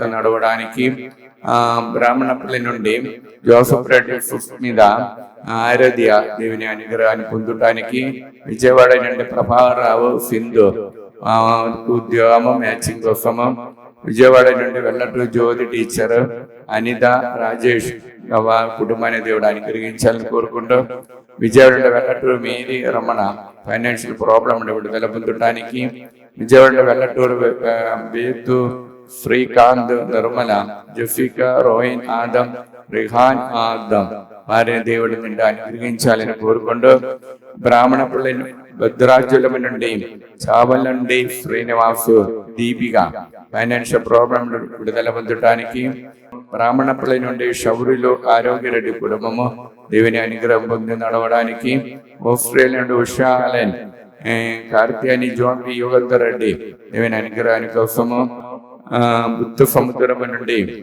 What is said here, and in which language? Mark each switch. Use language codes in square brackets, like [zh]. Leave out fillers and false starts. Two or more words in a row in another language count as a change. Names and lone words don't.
[te] నడవడానికి, బ్రాహ్మణపల్లి నుండి జోసఫ్ రెడ్డి సుస్మిత ఆరాధ్య దేవుని అనుగ్రహాన్ని పొందటానికి, విజయవాడ నుండి ప్రభాకరరావు సింధు ఉద్యోగము మ్యాచింగ్ కోసము, విజయవాడ నుండి వెల్లటూరు జ్యోతి టీచర్ అనిత రాజేష్ కుటుంబాన్ని దేవుడు అనుగ్రహించాలని కోరుకుంటూ, విజయవాడ నుండి వెల్లటూరు మేరీ రమణ ఫైనాన్షియల్ ప్రాబ్లం విడుదల పొందడానికి, విజయవాడ వెల్లటూరు బేతు ശ്രീകാന്ത്, നിർമ്മല, ജഫിക, റോയിൻ, ആദം, റിഹാൻ, ആദം వారిని దేవుడు నిండా అనుగ్రహించాలని కోరుకుంటూ బ్రాహ్మణ పిల్ల భద్రాచలం నుండి చావల్ నుండి శ్రీనివాసు, దీపిక ఫైనాన్షియల్ ప్రాబ్లం విడుదల పొందటానికి, బ్రాహ్మణ పిల్ల నుండి శౌర్యులు ఆరోగ్యరెడ్డి కుటుంబము దేవుని అనుగ్రహం పొంది నడవడానికి, ఆస్ట్రేలియా నుండి ఉషా అలెన్, కార్తీయాని, జోన్ వి యుగంధర్ రెడ్డి దేవుని అనుగ్రహాని కోసము, బుద్ధ సముద్రం నుండి